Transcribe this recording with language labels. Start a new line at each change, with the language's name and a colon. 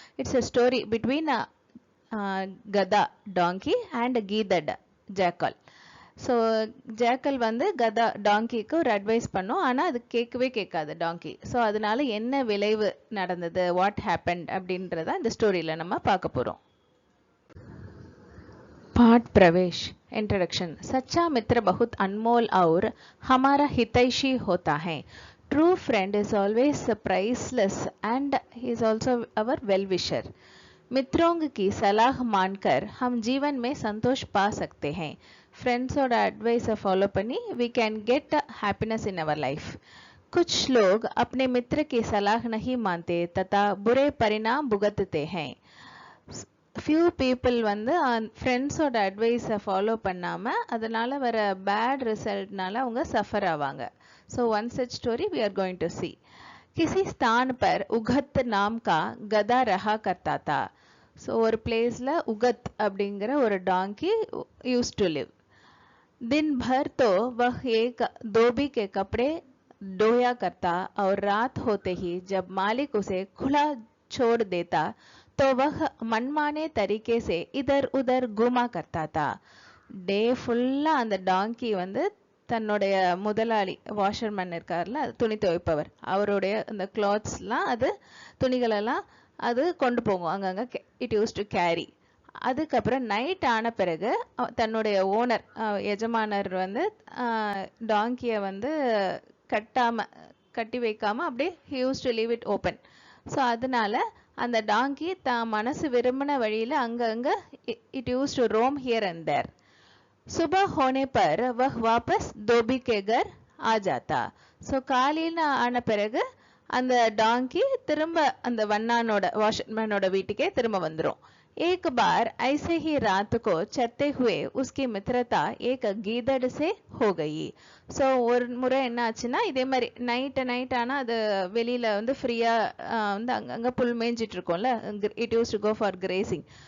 English: It's a story between Gadha donkey and Geedad jackal.
Tamil: So jackal வந்து கதா டாங்கிக்கு ஒரு அட்வைஸ் பண்ணும், ஆனால் அது கேட்கவே கேட்காது டாங்கி. ஸோ அதனால என்ன விளைவு நடந்தது,
English: what happened
Tamil: அப்படின்றத இந்த ஸ்டோரியில் நம்ம பார்க்க போகிறோம்.
Hindi: पाठ प्रवेश इंट्रोडक्शन. सच्चा मित्र बहुत अनमोल और हमारा हितैषी होता है.
English: True friend is always priceless and he is also our well wisher.
Hindi: मित्रों की सलाह मानकर हम जीवन में संतोष पा सकते हैं.
English: फ्रेंड्सोட advice follow பண்ணி we can get happiness in our life.
Hindi: कुछ लोग अपने मित्र की सलाह नहीं मानते तथा बुरे परिणाम भुगतते हैं.
Tamil: ஃபியூ பீப்புள் வந்து ஃப்ரெண்ட்ஸோட அட்வைஸை ஃபாலோ பண்ணாமல் அதனால் வர பேட் ரிசல்ட்னால அவங்க சஃபர் ஆவாங்க.
English: So one such story we are going to see.
Hindi: किसी स्थान पर उगत नाम का गधा रहा करता था.
Tamil: ஸோ ஒரு பிளேஸில் उगत அப்படிங்கிற ஒரு டாங்கி
English: Use to live.
Hindi: दिन भर तो वह एक धोबी के कपड़े धोया करता और रात होते ही जब मालिक उसे खुला छोड़ देता तो वह मनमाने तरीके से इधर उधर घूमा करता था.
Tamil: டே ஃபுல்லாக அந்த டாங்கி வந்து தன்னுடைய முதலாளி வாஷர்மேன் இருக்கார்ல, துணி துவைப்பவர், அவருடைய அந்த கிளாத்ஸ்லாம் அது துணிகளெல்லாம் அது கொண்டு போகும் அங்கங்கே.
English: It use to carry.
Tamil: அதுக்கப்புறம் நைட் ஆன பிறகு தன்னுடைய ஓனர் எஜமானர் வந்து டாங்கியை வந்து கட்டி வைக்காமல் அப்படியே
English: He use to leave it open.
Tamil: So அதனால அந்த டாங்கி தான் மனசு விரும்பின வழியில் அங்கங்க
English: It use to roam here and there.
Hindi: सुबह होने पर वह वापस धोबी के घर आ जाता.
Tamil: ஸோ காலையில் ஆன பிறகு அந்த டாங்கி திரும்ப அந்த வண்ணானோட வாஷர்மேனோட வீட்டுக்கே திரும்ப வந்துடும்.
Hindi: एक बार ऐसे ही रात को चलते हुए उसकी मित्रता एक गीदड़ से हो गई.
Tamil: ஸோ ஒரு முறை என்ன ஆச்சுன்னா, இதே மாதிரி நைட் ஆனால் அது வெளியில் வந்து ஃப்ரீயாக வந்து அங்கங்கே புல் மேய்ஞ்சிட்டு இருக்கோம்ல,
English: It use to go for grazing.